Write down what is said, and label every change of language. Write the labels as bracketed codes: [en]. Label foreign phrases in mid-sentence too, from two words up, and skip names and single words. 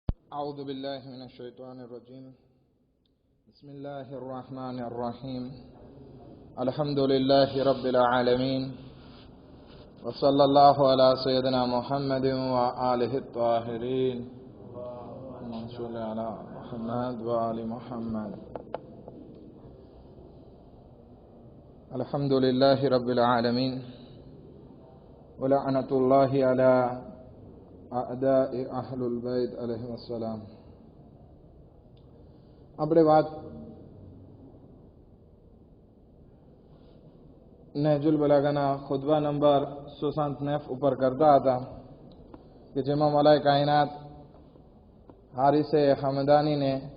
[ar] أعوذ بالله من الشيطان الرجيم بسم الله الرحمن الرحيم الحمد لله رب العالمين وصلى الله على سيدنا محمد وآله الطاهرين اللهم صل على محمد وآل محمد الحمد لله رب العالمين ولعنة الله على أعداء أهل البيت عليهم السلام. [gu] આપણે વાત નહજુલ બલાગાના ખુતબા નંબર 69 ઉપર કરતા હતા કે જેમાં મલાઈ કાયનાત હારિસે હમદાનીને